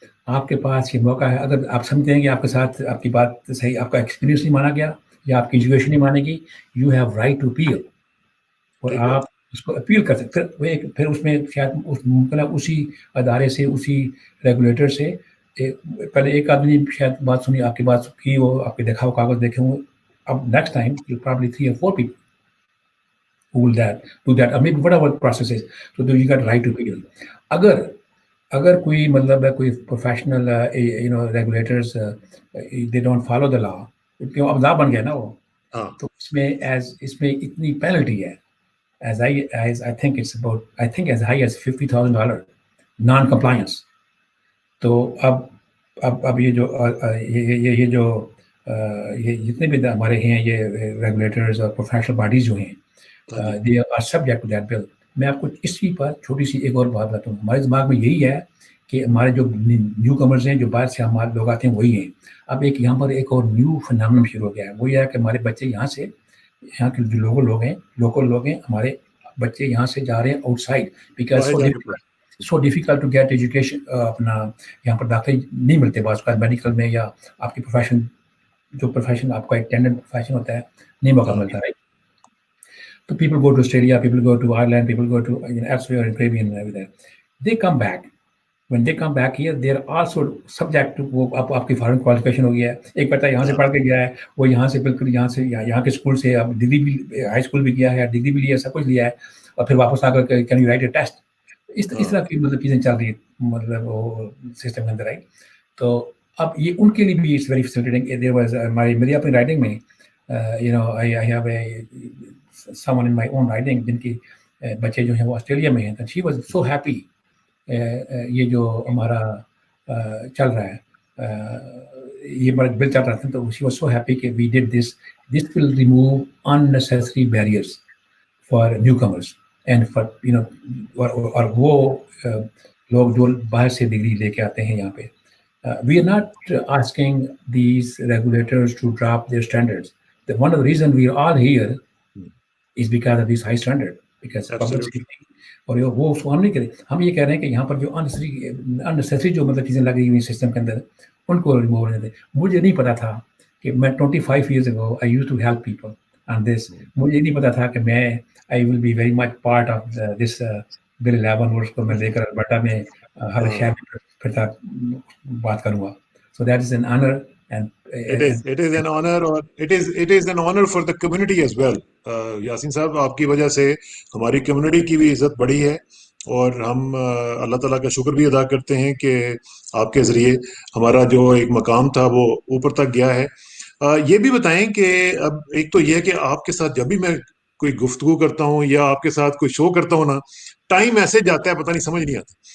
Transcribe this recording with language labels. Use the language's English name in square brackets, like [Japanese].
[Urdu] آپ کے پاس یہ موقع ہے. اگر آپ سمجھتے ہیں کہ آپ کے ساتھ آپ کی بات صحیح، آپ کا ایکسپیرینس نہیں مانا گیا یا آپ کی ایجوکیشن نہیں مانے گی، [English] You have right to appeal. [Urdu] اور ٹھیک ہے. آپ اس کو اپیل کر سکتے. پھر اس میں شاید ممکن ہے اسی ادارے سے، اسی ریگولیٹر سے پہلے ایک آدمی نے شاید بات سنی، آپ کی بات کی، وہ آپ کے دیکھا ہو کاغذ دیکھے ہوں. اب [English] Next time you probably 3 or 4 people who will do that, or maybe whatever the process is. So you got right to appeal. [Urdu] اگر کوئی مطلب ہے کوئی professional regulators [English] they don't follow the law, [Urdu] کیوں اب لا بن گیا نا وہ، ہاں. تو اس میں اتنی پینلٹی ہے. [English] I think it's about, I think as high as $50,000 non compliance. [Urdu] تو اب یہ جو یہ جتنے بھی ہمارے ہیں یہ ریگولیٹرز اور پروفیشنل باڈیز جو ہیں، [English] They are subject to that bill. [Urdu] میں آپ کو اس چیز پر چھوٹی سی ایک اور بات بتاتا ہوں. ہمارے دماغ میں یہی ہے کہ ہمارے جو نیو کمرز ہیں، جو باہر سے ہمارے لوگ آتے ہیں، وہی ہیں. اب یہاں پر ایک اور نیو فنامنم شروع ہو گیا ہے. وہ یہ ہے کہ ہمارے بچے یہاں کے جو لوکل لوگ ہیں، ہمارے بچے یہاں سے جا رہے ہیں out side, [English] Because so difficult to get education. [Urdu] اپنا یہاں پر داخلے نہیں ملتے بعض کا میڈیکل میں، یا آپ کی پروفیشن آپ کا ایک ٹینڈنٹ پروفیشن ہوتا ہے، نہیں موقع ملتا ہے. [English] So people go to Australia, people go to Ireland, people go to elsewhere in Caribbean and everything. They come back. When they come back here, they are also subject to [Urdu] وہ آپ کی foreign qualification ہو گیا ہے. ایک بچہ یہاں سے پڑھ کے گیا ہے، وہ یہاں سے بالکل یہاں کے اسکول سے اب ڈگری بھی، ہائی اسکول بھی کیا ہے، ڈگری بھی لیا، سب کچھ لیا ہے، اور پھر واپس آ کر [English] Can you write a test. [Urdu] اس طرح کی مطلب چیزیں چل رہی ہیں مطلب وہ سسٹم کے اندر آئی. تو اب یہ ان کے لیے بھی [English] It's very facilitating. [Urdu] میری اپنی رائٹنگ میں [English] I have someone in my own writing [Urdu] جن کی بچے جو ہیں وہ آسٹریلیا میں ہیں. [English] she was so happy. [Urdu] یہ جو ہمارا چل رہا ہے، یہ بل چل رہا تھا، تو [English] she was so happy [Urdu] کہ [English] we did this will remove unnecessary barriers for newcomers and for [Urdu] اور وہ لوگ جو باہر سے ڈگری لے کے آتے ہیں یہاں پہ. [English] We are not asking these regulators to drop their standards. One of the reasons we are all here is because of this high standard, because public safety. [Urdu] اور وہ اس کو ہم نہیں کریں. ہم یہ کہہ رہے ہیں کہ یہاں پر جو unnecessary جو مطلب چیزیں لگی ہوئی سسٹم کے اندر، ان کو ریموو ہونے دیں. مجھے نہیں پتا تھا کہ میں [English] 25 years ago I used to help people on this. [Urdu] مجھے نہیں پتا تھا کہ میں [English] I will be very much part of this Bill 11 [Urdu] اور اس کو میں لے کر البرٹا میں ہر شہر میں پھرتا بات کروں گا. [English] So that is an honor. And it is an honor, or it is an honor for the community as well. [Urdu] Yasin صاحب، آپ کی وجہ سے ہماری کمیونٹی کی بھی عزت بڑھی ہے، اور ہم اللہ تعالیٰ کا شکر بھی ادا کرتے ہیں کہ آپ کے ذریعے ہمارا جو ایک مقام تھا وہ اوپر تک گیا ہے. یہ بھی بتائیں کہ اب ایک تو یہ ہے کہ آپ کے ساتھ جب بھی میں کوئی گفتگو کرتا ہوں یا آپ کے ساتھ کوئی شو کرتا ہوں نا، ٹائم ایسے جاتا ہے پتہ نہیں، سمجھ نہیں آتا.